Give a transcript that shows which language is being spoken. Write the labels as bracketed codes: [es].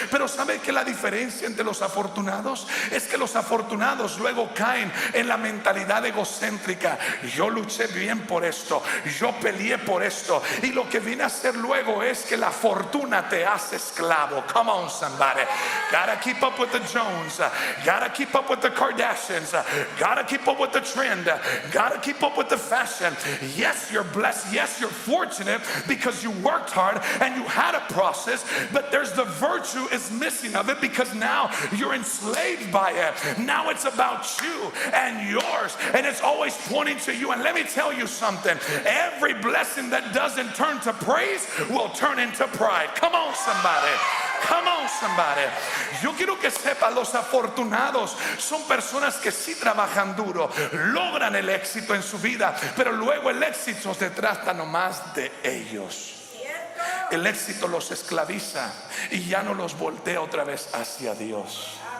[es] Pero ¿sabe que la diferencia entre los afortunados? Es que los afortunados luego caen en la mentalidad egocéntrica. Yo luché bien por esto, yo peleé por esto, y lo que viene a hacer luego es que la fortuna te hace esclavo. [en] Come on, somebody. Gotta keep up with the Jones, gotta keep up with the Kardashians, gotta keep up with the trend, gotta keep up with the fashion. Yes, you're blessed, yes, you're fortunate because you worked hard and you had a process, but there's the virtue is missing of it because now you're enslaved by it. Now it's about you and yours, and it's always pointing to you. And let me tell you something, every blessing that doesn't turn to praise will turn into pride. Come on, somebody. Come on, somebody. [es] Yo quiero que sepa, los afortunados son personas que sí trabajan duro, logran el éxito en su vida, pero luego el éxito se trata nomás de ellos. El éxito los esclaviza y ya no los voltea otra vez hacia Dios.